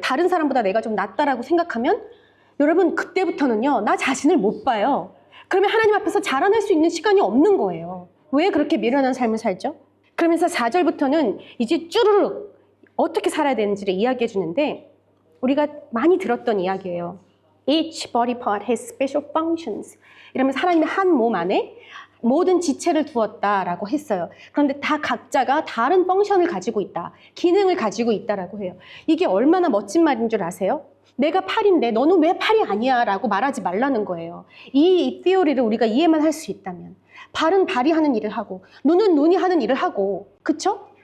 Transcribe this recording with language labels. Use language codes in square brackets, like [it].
[ko] 다른 사람보다 내가 좀 낫다라고 생각하면 여러분 그때부터는요 나 자신을 못 봐요. 그러면 하나님 앞에서 자라날 수 있는 시간이 없는 거예요. 왜 그렇게 미련한 삶을 살죠? 그러면서 4절부터는 이제 쭈르륵 어떻게 살아야 되는지를 이야기해 주는데 우리가 많이 들었던 이야기예요. [en] Each body part has special functions. [ko] 이러면서 하나님의 한 몸 안에 모든 지체를 두었다라고 했어요. 그런데 다 각자가 다른 펑션을 가지고 있다. 기능을 가지고 있다라고 해요. 이게 얼마나 멋진 말인 줄 아세요? 내가 팔인데 너는 왜 팔이 아니야? 라고 말하지 말라는 거예요. 이 티오리를 우리가 이해만 할 수 있다면 발은 발이 하는 일을 하고 눈은 눈이 하는 일을 하고 그쵸?